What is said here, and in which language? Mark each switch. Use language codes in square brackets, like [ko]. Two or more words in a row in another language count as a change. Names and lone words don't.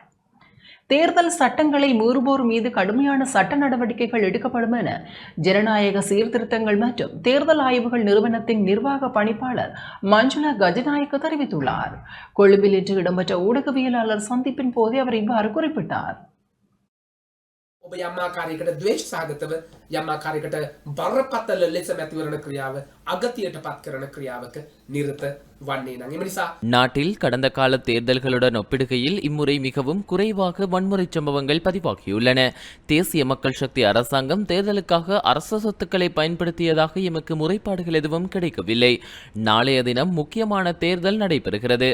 [ta] தேர்தல் சட்டங்களை மீறுவோர் மீது கடுமையான சட்ட நடவடிக்கைகள் எடுக்கப்படும் என ஜனநாயக சீர்திருத்தங்கள் மற்றும் தேர்தல் ஆய்வுகள் நிறுவனத்தின் நிர்வாக பணிப்பாளர் மஞ்சுளா கஜநாயக்க தெரிவித்துள்ளார். கொழும்பில் இன்று இடம்பெற்ற ஊடகவியலாளர் சந்திப்பின் போதே அவர் இவ்வாறு குறிப்பிட்டார். [si] ඔබ යම් ආකාරයකට ද්වේෂ සහගතව යම් ආකාරයකට බරපතල ලෙස මැතිවරණ ක්‍රියාව අගතියට පත් කරන ක්‍රියාවක නිරත වන්නේ නම් එම නිසා [ta] நாட்டில் கடந்த கால தேர்தல்களுடன் ஒப்பிடுகையில் இம்முறை மிகவும் குறைவாக வன்முறை சம்பவங்கள் பதிவாகியுள்ளன. தேசிய மக்கள் சக்தி அரசாங்கம் தேர்தலுக்காக அரச சொத்துக்களை பயன்படுத்தியதாக எமக்கு முறைப்பாடுகள் எதுவும் கிடைக்கவில்லை. நாளைய தினம் முக்கியமான தேர்தல் நடைபெறுகிறது.